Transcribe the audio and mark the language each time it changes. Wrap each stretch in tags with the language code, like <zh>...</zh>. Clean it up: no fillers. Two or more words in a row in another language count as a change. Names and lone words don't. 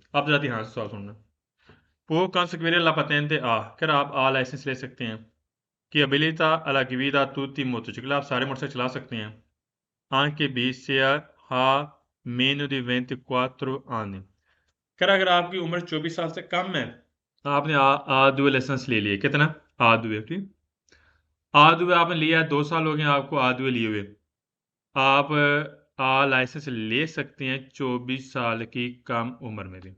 <ur>اب ذرا دھیان سے سوال سننا.</ur> <it>Può conseguire la patente A,</it> <ur>کر آپ A لائسنس لے سکتے ہیں کہ</ur> <it>abilita alla guida tutti i motocicli,</it> <ur>آپ سارے موٹرسائیکل چلا سکتے ہیں</ur> <it>anche B se ha meno di 24 anni,</it> <ur>کر اگر آپ کی عمر 24 سال سے کم ہے آپ نے A2 لائسنس لے لیا۔ کتنا? A2، ٹھیک. A2 آپ نے لیا ہے، 2 سال ہو گئے آپ کو A2 لیے ہوئے. آپ لائسنس لے سکتے ہیں 24 سال کی کم عمر میں بھی.</ur>